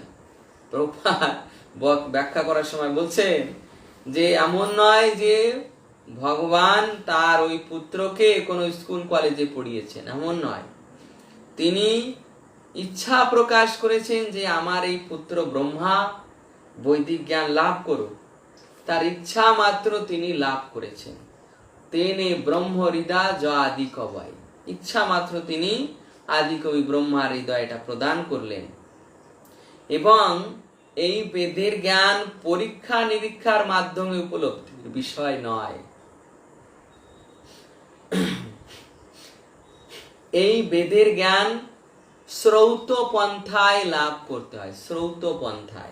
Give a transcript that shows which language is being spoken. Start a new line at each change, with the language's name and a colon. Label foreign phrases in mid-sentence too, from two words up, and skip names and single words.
Bangla: প্রভুপাদ ব্যাখ্যা করার সময় বলছেন যে এমন নয় যে ভগবান তার ওই পুত্রকে কোনো স্কুল কলেজে পড়িয়েছেন, এমন নয়। তিনি ইচ্ছা প্রকাশ করেছেন যে আমার এই পুত্র ব্রহ্মা বৈদিক জ্ঞান লাভ করুক। তার ইচ্ছা মাত্র তিনি লাভ করেছেন।
Sanskrit: তেনে ব্রহ্মহৃদা জ আদি কবয়,
Bangla: ইচ্ছা মাত্র তিনি আদি কবি ব্রহ্মার হৃদয়টা প্রদান করলেন। এবং এই বেদের জ্ঞান পরীক্ষা নিরীক্ষার মাধ্যমে উপলব্ধির বিষয় নয়। এই বেদের জ্ঞান শ্রৌত পন্থায় লাভ করতে হয়, শ্রৌত পন্থায়।